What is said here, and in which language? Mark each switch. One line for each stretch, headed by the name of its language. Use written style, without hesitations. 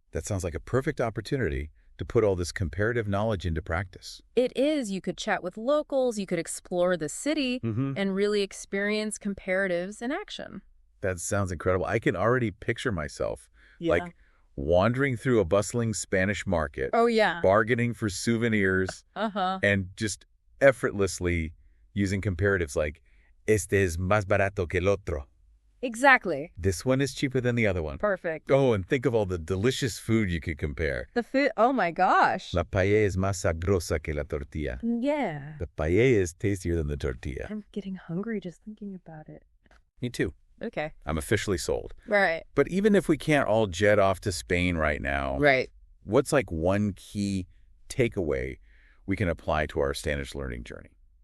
English: That sounds like a perfect opportunity to put all this comparative knowledge into practice. It is. You could chat with locals, you could explore the city, and really experience comparatives in action. That sounds incredible. I can already picture myself like wandering through a bustling Spanish market. Bargaining for souvenirs. And just effortlessly using comparatives like,
Spanish: este es más barato que el otro.
English: Exactly. This one is cheaper than the other one. Perfect. Oh, and think of all the delicious food you could compare. The food, oh my gosh.
Spanish: La paella es más sabrosa que la tortilla.
English: Yeah. The paella is tastier than the tortilla. I'm getting hungry just thinking about it. Me too. Okay. I'm officially sold. Right. But even if we can't all jet off to Spain right now, what's like one key takeaway we can apply to our Spanish learning journey?